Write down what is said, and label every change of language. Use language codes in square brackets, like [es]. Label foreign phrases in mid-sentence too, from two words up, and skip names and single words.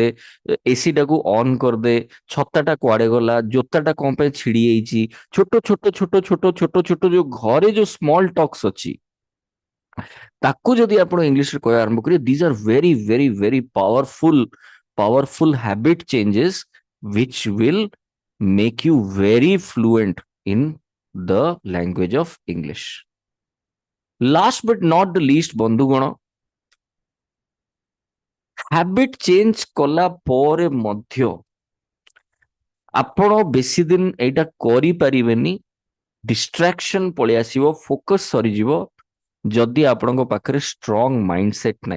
[or] ଏସି ଟାକୁ ଅନ୍ କରିଦେ, ଛତାଟା କୁଆଡେ ଗଲା, ଜୋତାଟା କଣ ପାଇଁ ଛିଡି ଯାଇଛି, ଛୋଟ ଛୋଟ ଛୋଟ ଛୋଟ ଛୋଟ ଛୋଟ ଯୋଉ ଘରେ ଯୋଉ [en] small talks [or] ଅଛି, ତାକୁ ଯଦି ଆପଣ ଇଂଲିଶରେ କହିବା ଆରମ୍ଭ କରିବେ, [en] these are very very very powerful habit changes which will make you very fluent in the language of English. Last but not the least, [or] ବନ୍ଧୁଗଣ, [en] habit change [or] କଲା ପରେ ମଧ୍ୟ ଆପଣ ବେଶୀ ଦିନ ଏଇଟା କରିପାରିବେନି, ଡିଷ୍ଟ୍ରାକ୍ସନ ପଳେଇ ଆସିବ, ଫୋକସ ସରିଯିବ, ଯଦି ଆପଣଙ୍କ ପାଖରେ [en] strong mind set [or] ନାହିଁ।